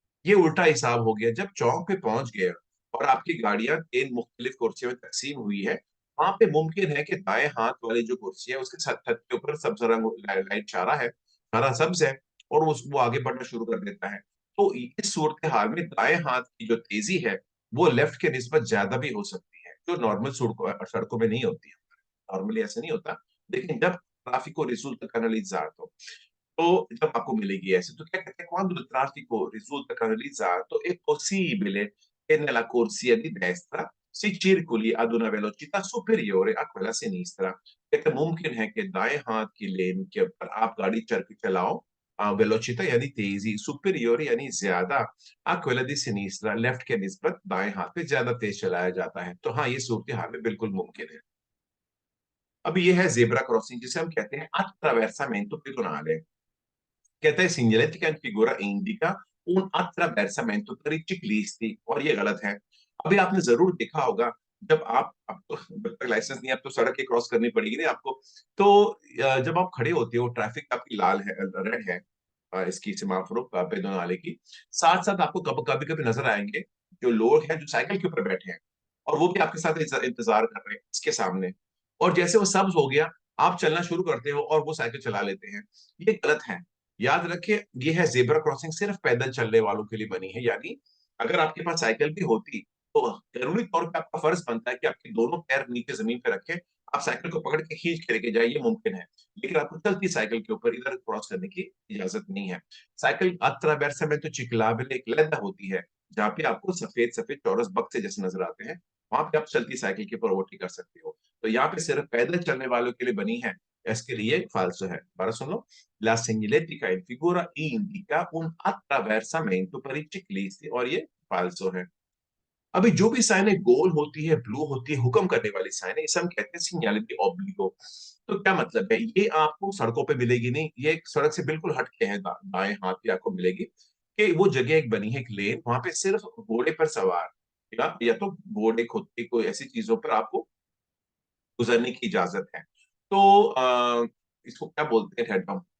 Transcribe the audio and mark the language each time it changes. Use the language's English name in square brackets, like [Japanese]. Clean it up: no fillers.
[Hindi] ये उल्टा हिसाब हो गया। जब चौक पे पहुंच गए और आपकी गाड़ियां तीन मुख्तलिफ कुर्सियों में तकसीम हुई है, वहां पे मुमकिन है कि दाएं हाथ वाली जो कुर्सी है उसके छत छत के ऊपर सब्ज रंग लाइट चारा है, हरा सब्ज है, और वो आगे बढ़ना शुरू कर देता है। तो इस सूरत हाल में दाएं हाथ की जो तेजी है वो लेफ्ट के निस्बत ज्यादा भी हो सकती है, जो नॉर्मल सड़कों में नहीं होती है। नॉर्मली ऐसे नहीं होता। लेकिन जब ट्रैफिको रिजल्ट canalizzato, तो जब आपको मिलेगी ऐसे, तो क्या कहते हैं, [Italian] quando il traffico risulta canalizzato è possibile che nella corsia di destra si circoli ad una velocità superiore a quella sinistra। [Hindi] कहते हैं, मुमकिन है कि दाएं हाथ की लेन के ऊपर आप गाड़ी चल के चलाओ, वेलोचिटा यानी तेजी, सुपेरियोर यानी ज्यादा, आ [Italian] quella di sinistra [Hindi] लेफ्ट के निस्बत दाएं हाथ पे ज्यादा तेज चलाया जाता है। तो हाँ, ये सूरत हाल में बिल्कुल मुमकिन है। अब ये है जेब्रा क्रॉसिंग, जिसे हम कहते हैं [Italian] attraversamento pedonale। [Hindi] कहता है [Italian] segnaletica in figura indica un attraversamento per i ciclisti, [Hindi] और ये गलत है। अभी आपने जरूर देखा होगा, जब आप अब तो जब तक लाइसेंस नहीं है, अब तो सड़क ही क्रॉस करनी पड़ेगी नहीं आपको। तो जब आप खड़े होते हो, ट्रैफिक आपकी लाल है, रेड है, इसकी सेमाफोर पे दोनों नाले की, साथ साथ आपको कभी कभी नजर आएंगे जो लोग हैं जो साइकिल के ऊपर बैठे हैं, और वो भी आपके साथ इंतजार कर रहे हैं इसके सामने। और जैसे वो सब्ज हो गया, आप चलना शुरू करते हो और वो साइकिल चला लेते हैं। ये गलत है। याद रखिए, ये है जेब्रा क्रॉसिंग सिर्फ पैदल चलने वालों के लिए बनी है। यानी अगर आपके पास साइकिल भी होती तो जरूरी तौर पे आपका फर्ज बनता है कि आपके दोनों पैर नीचे जमीन पे रखें, आप साइकिल को पकड़ के खींच के लेके जाइए, ये मुमकिन है। लेकिन आपको चलती साइकिल के ऊपर इधर क्रॉस करने की इजाजत नहीं है। साइकिल अत्रावेर्सा में तो चिकलाबेले एक लैदा होती है, जहाँ पे आपको सफेद सफेद चौरस बक्से जैसे नजर आते हैं, वहां पे आप चलती साइकिल के ऊपर ओवरटेक कर सकते हो। तो यहाँ पे सिर्फ पैदल चलने वालों के लिए बनी है, इसके लिए फालसो है। बारह सुन लो। [Italian] La segnaletica in figura indica un attraversamento per i ciclisti, [Hindi] और ये फालसो है। अभी जो भी साइनें गोल होती है, ब्लू होती है, हुक्म करने वाली साइनें, इसे हम कहते हैं सिग्नल दी ऑब्लिगो। तो क्या मतलब है, ये आपको सड़कों पे मिलेगी नहीं, ये एक सड़क से बिल्कुल हट के है, दाएं हाथ पे आपको मिलेगी। कि वो जगह एक बनी है, एक लेन, वहां पे सिर्फ घोड़े पर सवार या तो घोड़े खुद की कोई ऐसी चीजों पर आपको गुजरने की इजाजत है। तो इसको क्या बोलते हैं, हेडपम्प।